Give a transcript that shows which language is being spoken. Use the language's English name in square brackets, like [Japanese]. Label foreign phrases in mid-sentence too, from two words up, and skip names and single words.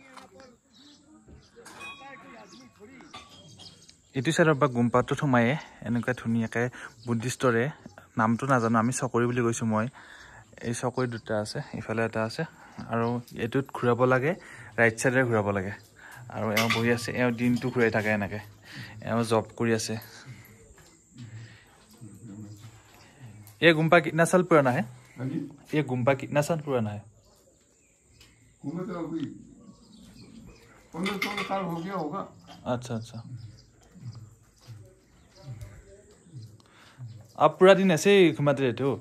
[Assamese] এইটো চাইডৰ পৰা গুম্পাটোত সোমায়ে এনেকুৱা ধুনীয়াকৈ বুদ্ধিষ্টৰে, নামটো নাজানো, আমি চকৰি বুলি কৈছোঁ মই। এই চকৰি দুটা আছে, ইফালে এটা আছে। আৰু এইটোত ঘূৰাব লাগে, ৰাইট চাইডে ঘূৰাব লাগে। আৰু এওঁ বহি আছে, এওঁ দিনটো ঘূৰাই থাকে এনেকৈ। এওঁ জব কৰি আছে। [Hindi] ये गुम्पा कितना साल पुराना है? ये गुम्पा कितना साल पुराना है? 15-16 साल हो गया होगा। अच्छा अच्छा। आप पूरा दिन ऐसे ही घुमाते रहते हो?